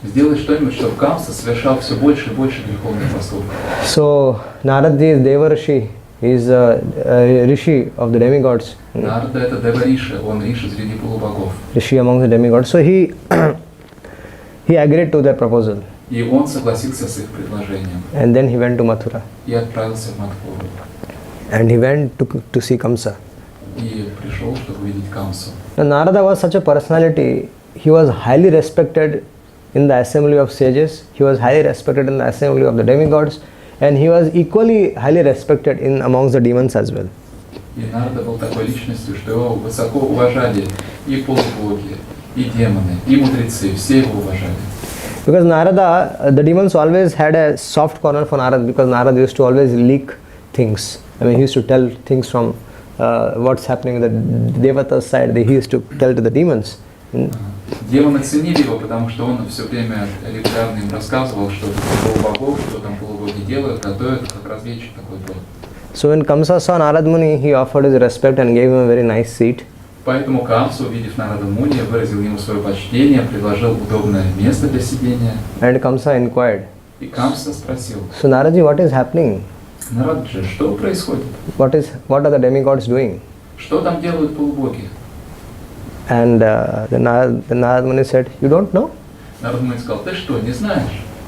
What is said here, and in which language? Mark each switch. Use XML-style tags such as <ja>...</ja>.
<ru>Сделай что-нибудь, чтобы Камса совершал все больше и больше греховных поступков.</ru> <en>So Naradji is Devarishi. He is a rishi of the demigods.</en> <ru>Нарада это Девариши, он риши среди полубогов.</ru> <en>Rishi among the demigods. So he agreed to their proposal.</en> <ru>И он согласился с их предложением.</ru> <en>And then he went to Mathura.</en> <ru>И отправился в Мадхуру.</ru> <en>And he went to see Kamsa.</en> <ru>И пришел, чтобы увидеть Камсу.</ru> <en>Now, Narada was such a personality. He was highly respected in the assembly of sages. He was highly respected in the assembly of the demigods. And he was equally highly respected amongst the demons as well.</en> <ru>И Нарада был такой личностью, что его высоко уважали и полубоги, и демоны, и мудрецы, все его уважали.</ru> <en>Because Narada, the demons always had a soft corner for Narada, because Narada used to always leak things. I mean, he used to tell things from what's happening on the Devata's side. He used to tell to the demons.</en> <ru>Демоны ценили его, потому что он все время регулярно им рассказывал, что полубогов, что там полубоги делают, готовят, как разведчик такой был.</ru> <en>So when Kamsa saw Narad Muni, he offered his respect and gave him a very nice seat.</en> <ru>Поэтому Камса, увидев Нарада Муни, выразил ему свое почтение, предложил удобное место для сидения.</ru> <en>And Kamsa inquired.</en> <ru>И Камса спросил:</ru> <en>So Naradji, what is happening?</en> <ru>Нараджи, что происходит?</ru> <en>What are the demigods doing?</en> <ru>Что там делают полубоги?</ru> <en>And the Narad Muni said, you don't know?</en> <ru>Нарад Муни сказал: ты что, не знаешь?</ru>